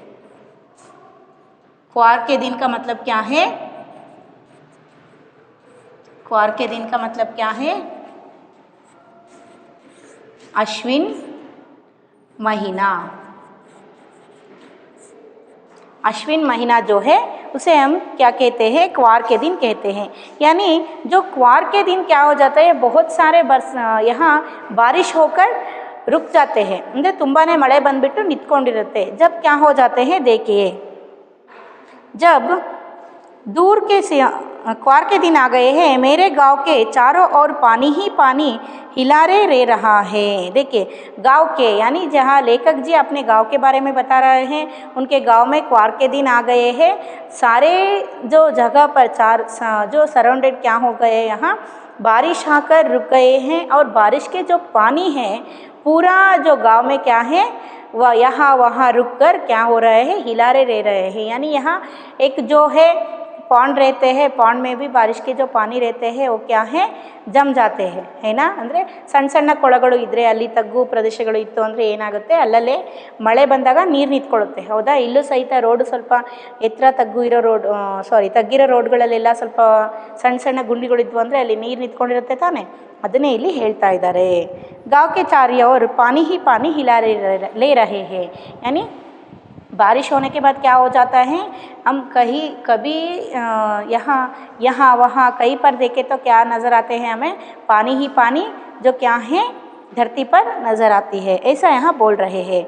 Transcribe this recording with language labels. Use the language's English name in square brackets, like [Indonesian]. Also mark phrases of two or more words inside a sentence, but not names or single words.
[Hindi] क्वार के दिन का मतलब क्या है, क्वार के दिन का मतलब क्या है, अश्विन महीना. अश्विन महीना जो है उसे हम क्या कहते हैं, क्वार के दिन कहते हैं। यानी जो क्वार के दिन क्या हो जाता है, बहुत सारे यहाँ बारिश होकर रुक जाते हैं, [Kannada] ಅಂದರೆ ತುಂಬಾ ಮಳೆ ಬಂದುಬಿಟ್ಟು ನಿಂತ್ಕೊಂಡಿರುತ್ತೆ। [Hindi] जब क्या हो जाते हैं देखिए, जब दूर के क्वार के दिन आ गए हैं, मेरे गांव के चारों ओर पानी ही पानी हिलारे रह रहा है। देखिए गांव के यानी जहाँ लेखक जी अपने गांव के बारे में बता रहे हैं, उनके गांव में क्वार के दिन आ गए हैं। सारे जो जगह पर जो सराउंडेड क्या हो गए, यहाँ बारिश आकर रुक गए हैं और बारिश के जो पानी है पूरा जो गांव में क्या है वह यहाँ वहाँ रुक कर क्या हो रहे हैं, हिलारे रह रहे हैं। यानी यहाँ एक जो है पॉन्ड रहते हैं, पॉन्ड में भी बारिश के जो पानी रहते हैं वो क्या है, जम जाते है ना। [Kannada] ಅಂದರೆ ಸಣ್ಣ ಸಣ್ಣ ಕೊಳಗಳು ಇದ್ದರೆ ಅಲ್ಲಿ ತಗ್ಗು ಪ್ರದೇಶಗಳು ಇತ್ತು ಅಂದರೆ ಏನಾಗುತ್ತೆ, ಅಲ್ಲಲ್ಲೇ ಮಳೆ ಬಂದಾಗ ನೀರು ನಿಂತ್ಕೊಳ್ಳುತ್ತೆ, ಹೌದಾ। ಇಲ್ಲೂ ಸಹಿತ ರೋಡು ಸ್ವಲ್ಪ ಎತ್ತರ ತಗ್ಗು ಇರೋ ತಗ್ಗಿರೋ ರೋಡ್ಗಳಲ್ಲೆಲ್ಲ ಸ್ವಲ್ಪ ಸಣ್ಣ ಸಣ್ಣ ಗುಂಡಿಗಳಿದ್ವು ಅಂದರೆ ಅಲ್ಲಿ ನೀರು ನಿಂತ್ಕೊಂಡಿರುತ್ತೆ ತಾನೇ, ಅದನ್ನೇ ಇಲ್ಲಿ ಹೇಳ್ತಾ ಇದ್ದಾರೆ। [Hindi] गाँव के चारों ओर पानी ही पानी हिला ले रहे हैं, यानी बारिश होने के बाद क्या हो जाता है, हम कभी यहाँ वहाँ कहीं पर देखें तो क्या नज़र आते हैं हमें, पानी ही पानी जो क्या है धरती पर नज़र आती है, ऐसा यहाँ बोल रहे हैं।